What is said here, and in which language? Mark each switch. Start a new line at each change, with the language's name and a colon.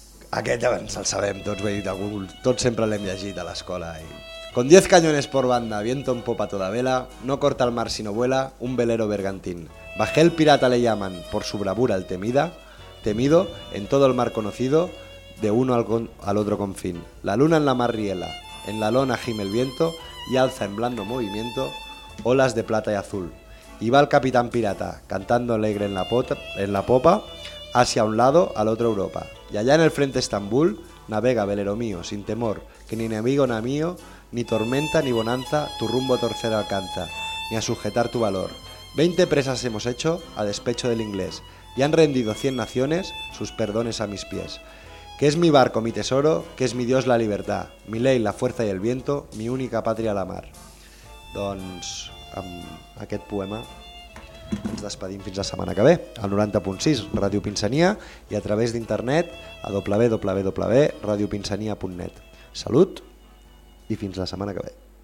Catalan: Aquest abans el sabem, tots, bé, tots sempre l'hem llegit a l'escola. I...
Spanish: Con 10 cañones por banda, viento en popa toda vela, no corta el mar sino vuela, un velero bergantín. Bajé el pirata le llaman, por su bravura el temida, temido, en todo el mar conocido, de uno al otro confín. La luna en la mar riela, en la lona gime el viento, y alza en blando movimiento, olas de plata y azul. Y va el capitán pirata, cantando alegre en la popa, hacia un lado, al otro Europa. Y allá en el frente Estambul, navega velero mío, sin temor, que ni enemigo ni mío, ni tormenta ni bonanza, tu rumbo torcer alcanza, ni a sujetar tu valor. 20 presas hemos hecho a despecho del inglés, y han rendido 100 naciones sus perdones a mis pies. Que es mi barco, mi tesoro, que es mi Dios la libertad, mi ley, la fuerza y el viento, mi única patria la mar.
Catalan: Doncs, amb aquest poema, ens despedim fins la setmana que ve, al 90.6, Ràdio Pinsania, i a través d'internet, a www.radiopinsania.net. Salut i fins la setmana que ve.